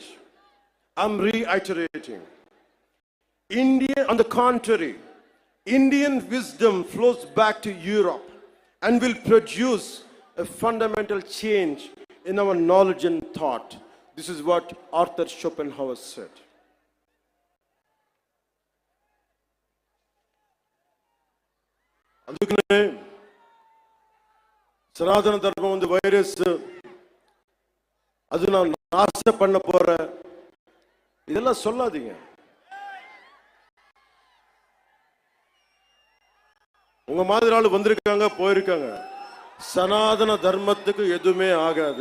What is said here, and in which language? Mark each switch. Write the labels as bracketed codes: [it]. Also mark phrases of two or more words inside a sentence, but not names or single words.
[en] I'm reiterating. On the contrary, Indian wisdom flows back to Europe and will produce a fundamental change in our knowledge and thought. This is what Arthur Schopenhauer said. [te] అందుకనే సనాతన ధర్మం ఉంది వైరస్, [ta] அது நான் நாசம் பண்ண போறேன், இதெல்லாம் சொல்லாதீங்க. உங்க மாதிரி ஆளு வந்திருக்காங்க, போயிருக்காங்க. சனாதன தர்மத்துக்கு எதுவுமே ஆகாது.